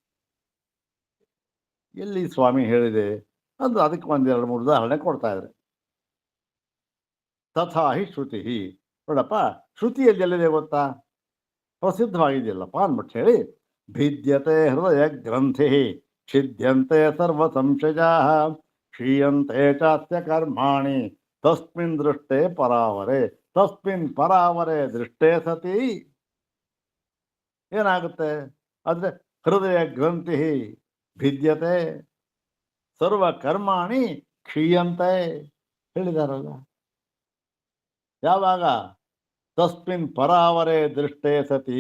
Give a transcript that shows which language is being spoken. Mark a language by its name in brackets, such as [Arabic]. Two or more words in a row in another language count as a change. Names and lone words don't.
[Kannada] ಎಲ್ಲಿ ಸ್ವಾಮಿ ಹೇಳಿದೆ ಅಂದ್ರೆ ಅದಕ್ಕೆ ಒಂದೆರಡು ಮೂರು ಉದಾಹರಣೆ ಕೊಡ್ತಾ ಇದ್ದಾರೆ. [Sanskrit] ತಥಾ ಹಿ ಶ್ರುತಿ, [Kannada] ನೋಡಪ್ಪ ಶ್ರುತಿಯಲ್ಲಿ ಎಲ್ಲಿದೆ ಗೊತ್ತಾ, ಪ್ರಸಿದ್ಧವಾಗಿದೆಯಲ್ಲಪ್ಪ ಅಂದ್ಬಿಟ್ಟು ಹೇಳಿ, [Sanskrit] ಭಿದ್ಯತೆ ಹೃದಯ ಗ್ರಂಥಿ ಛಿದ್ಯಂತೆ ಸರ್ವ ಸಂಶಯ ಕ್ಷೀಯಂತೆ ಚಾಸ್ಯ ಕರ್ಮಾಣಿ ತಸ್ಮಿನ್ ದೃಷ್ಟೇ ಪರಾವರೆ. ತಸ್ಮಿನ್ ಪರಾವರೆ ದೃಷ್ಟೇ ಸತಿ [Kannada] ಏನಾಗುತ್ತೆ ಅಂದ್ರೆ [Sanskrit] ಹೃದಯ ಗ್ರಂಥಿ ಭಿದ್ಯತೆ ಸರ್ವ ಕರ್ಮಾಣಿ ಕ್ಷೀಯಂತೆ ಹೇಳಿದಾರಲ್ಲ. ಯಾವಾಗ? ತಸ್ಮಿನ್ ಪರಾವರೆ ದೃಷ್ಟೇ ಸತಿ.